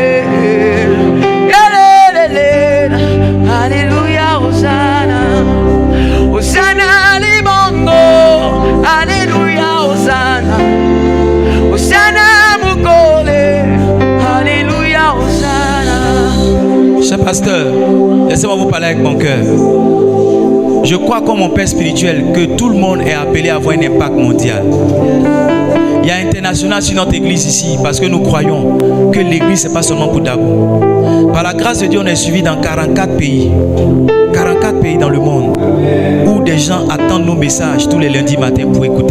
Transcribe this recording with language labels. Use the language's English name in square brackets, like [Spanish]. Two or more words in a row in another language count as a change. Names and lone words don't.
[French] Alléluia, Hosanna. Hosanna Libongo, Alléluia, Hosanna. Hosanna Mukole, Alléluia, Hosanna. Cher pasteur, laissez-moi vous parler avec mon cœur. Je crois comme mon père spirituel que tout le monde est appelé à avoir un impact mondial. Il y a international sur notre église ici parce que nous croyons que l'église c'est pas seulement pour Dabo. Par la grâce de Dieu, on est suivi dans 44 pays. 44 pays dans le monde où des gens attendent nos messages tous les lundis matins pour écouter.